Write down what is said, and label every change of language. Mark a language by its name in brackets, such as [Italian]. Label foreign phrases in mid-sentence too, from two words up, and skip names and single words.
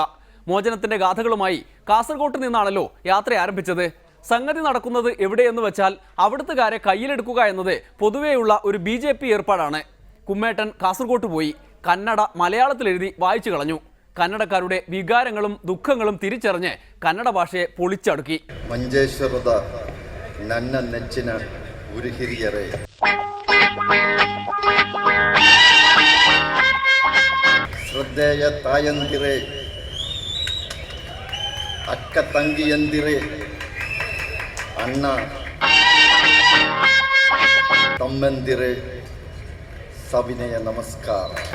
[Malayalam] മോചനത്തിന്റെ ഗാഥകളുമായി കാസർഗോട്ട് നിന്നാണല്ലോ യാത്ര ആരംഭിച്ചത്. സംഗതി നടക്കുന്നത് എവിടെയെന്ന് വെച്ചാൽ അവിടുത്തുകാരെ കയ്യിലെടുക്കുക എന്നത് പൊതുവെയുള്ള ഒരു BJP ഏർപ്പാടാണ്. കുമ്മേട്ടൻ കാസർഗോട്ട് പോയി കന്നഡ മലയാളത്തിലെഴുതി വായിച്ചു കളഞ്ഞു. കന്നഡക്കാരുടെ വികാരങ്ങളും ദുഃഖങ്ങളും തിരിച്ചറിഞ്ഞ് കന്നഡ ഭാഷയെ പൊളിച്ചടുക്കി. [Kannada] ಮಂಜೇಶ್ವರದ ನನ್ನ ನೆಚ್ಚಿನ ಗುರು ಹಿರಿಯರೇ, ಶ್ರದ್ಧೆಯ ತಾಯಂದಿರೇ, ಅಕ್ಕ ತಂಗಿಯಂದಿರೇ, ಅಣ್ಣ ತಮ್ಮಂದಿರೇ, ಸವಿನಯ ನಮಸ್ಕಾರ.